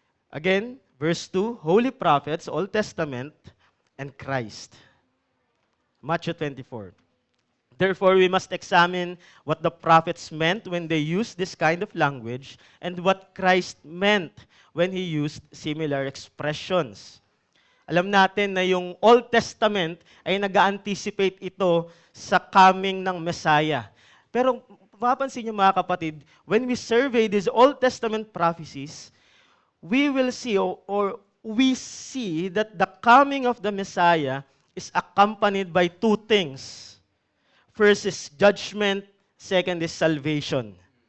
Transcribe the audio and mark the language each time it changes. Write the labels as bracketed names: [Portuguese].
[English] Again, verse 2, holy prophets, Old Testament, and Christ. Matthew 24. Therefore, we must examine what the prophets meant when they used this kind of language and what Christ meant when He used similar expressions. [Filipino] Alam natin na yung Old Testament ay nag-anticipate ito sa coming ng Messiah. Pero mapapansin niyo mga kapatid, [English] when we survey these Old Testament prophecies, we will see or we see that the coming of the Messiah is accompanied by two things. First is judgment, second is salvation.